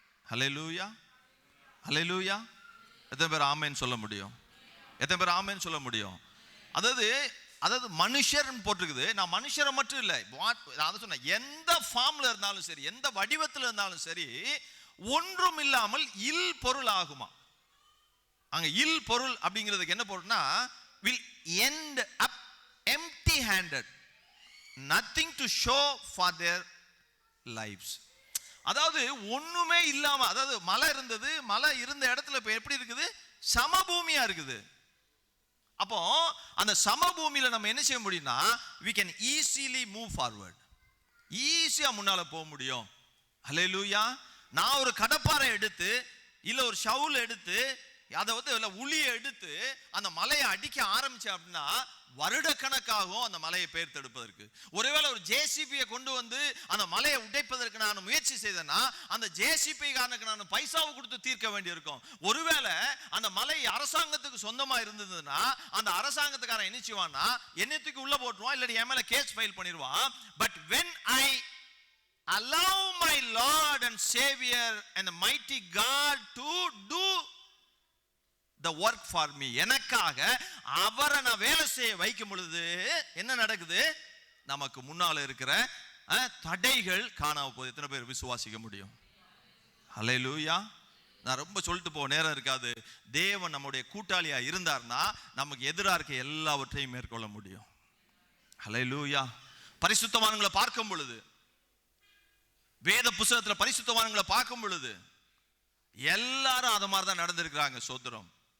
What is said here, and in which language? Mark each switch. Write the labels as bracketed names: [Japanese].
[Tamil] ஹல்லேலூயா, ஹல்லேலூயா. எத்தனை பேர் ஆமென் சொல்ல முடியும்? எத்தனை பேர் ஆமென் சொல்ல முடியும்? அதாவது மனுஷர் போட்டிருக்குது. நான் மனுஷரை மட்டும் இல்லை, நான் சொன்னேன், எந்த ஃபார்ம்ல இருந்தாலும் சரி, எந்த வடிவத்தில் இருந்தாலும் சரி, ஒன்றும் இல்லாமல் இல் பொருள் ஆகுமா. [English] அங்க இல் பொருள் அப்படிங்கிறதுக்கு என்ன பொருள்னா, will end up empty handed, nothing to show for their lives. [Tamil] அதாவது ஒண்ணுமே இல்லாம, அதாவது மலை இருந்தது, மலை இருந்த இடத்துல இப்ப எப்படி இருக்குது, சமபூமியா இருக்குது. அப்போ அந்த சமபூமியில நம்ம என்ன செய்ய முடியும்னா, [English] we can easily move forward, [Tamil] ஈஸியா முன்னால போக முடியும். ஹல்லேலூயா. நான் ஒரு கடப்பாரை எடுத்து இல்ல ஒரு ஷவுல் எடுத்து அதை உளியை எடுத்து அந்த மலையை அடிக்க ஆரம்பிச்சேன் அப்படின்னா வருடக்கணக்காகும் அந்த மலையை பெயர்த்தெடுப்பதற்கு. ஒருவேளை ஒரு ஜேசிபியை கொண்டு வந்து அந்த மலையை உடைப்பதற்கு நான் முயற்சி செய்தேன்னா அந்த ஜேசிபி காரனுக்கு நான் பைசாவை கொடுத்து தீர்க்க வேண்டியிருக்கும். ஒருவேளை அந்த மலை அரசாங்கத்துக்கு சொந்தமா இருந்ததுன்னா அந்த அரசாங்கத்துக்காரன் என்ன செய்வான்னா என்னத்துக்கு உள்ள போட்டுருவான், இல்லாட்டி என் மேல கேஸ் ஃபைல் பண்ணிடுவான். But [English] when I allow my Lord and Savior and the mighty God to do the work for me, [Tamil] எனக்காக அவரை நான் வேலை செய்ய வைக்கும் பொழுது என்ன நடக்குது, நமக்கு முன்னால இருக்கிற தடைகள் காணாம போகுது. எத்தனை பேர் விசுவாசிக்க முடியும்? ஹல்லேலூயா. நான் ரொம்ப சொல்லிட்டு போக நேரம் இருக்காது. தேவன் நம்முடைய கூட்டாளியா இருந்தார்னா நமக்கு எதிராக இருக்க எல்லாவற்றையும் மேற்கொள்ள முடியும். ஹல்லேலூயா. பரிசுத்தவான்களை பார்க்கும் பொழுது, வேத புத்தகத்தில் பரிசுத்தவான்களை பார்க்கும் பொழுது எல்லாரும் அத மாதிரி தான் நடந்திருக்கிறாங்க. சோத்திரம்.